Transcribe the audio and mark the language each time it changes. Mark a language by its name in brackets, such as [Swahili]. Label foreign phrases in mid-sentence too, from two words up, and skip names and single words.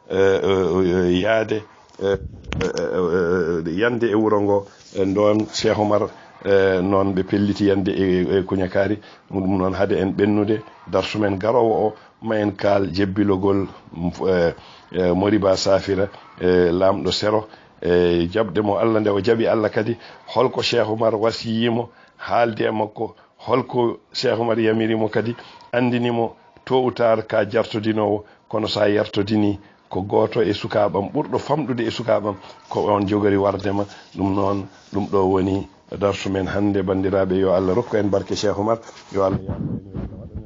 [Fula] yaade yande e wuro ngo ɗon Cheikh Oumar noon ɓe pelliti yande e Kuñakari ɗum noon haade en ɓennude darsumen garowo o ma en kaal jebbilogol Moriba Safira lamɗo sero jabde mo Allah nde o jaɓi Allah kadi holko Cheikh Oumar wasiyimo haalde e makko holko Cheikh Oumar yamirimo kadi andinimo [French] tôt ou tard [Fula] ka jartodinowo kono sa yartodini ko goto e sukaɓam ɓurɗo famɗude e sukaɓam ko on jogori wardema ɗum noon ɗum ɗo woni darsu men hande bandiraɓe yo Allah rokku en barke Cheikh Oumar yo Allah